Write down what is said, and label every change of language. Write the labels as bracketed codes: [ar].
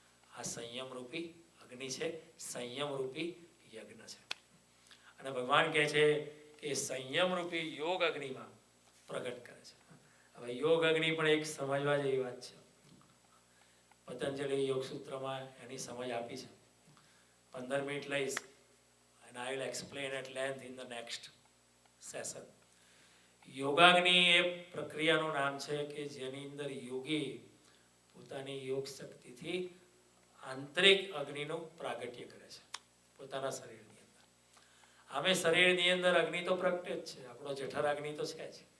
[gu] આ સંયમરૂપી અગ્નિ છે, સંયમરૂપી યજ્ઞ છે. અને ભગવાન કહે છે કે સંયમરૂપી યોગ અગ્નિમાં પ્રગટ કરે છે. હવે યોગ અગ્નિ પણ એક સમજવા જેવી વાત છે. પતંજલિ યોગ સૂત્રમાં એની સમજ આપી છે. 15 મિનિટ લઈશ [en] and I will explain at length in the next session. [gu] યોગાગ્નિ એ પ્રક્રિયાનું નામ છે કે જેની અંદર યોગી પોતાની યોગ શક્તિથી આંતરિક અગ્નિનું પ્રાગટ્ય કરે છે પોતાના શરીરની અંદર. આમે શરીરની અંદર અગ્નિ તો પ્રગટે જ છે, આપણો જઠર અગ્નિ તો છે જ.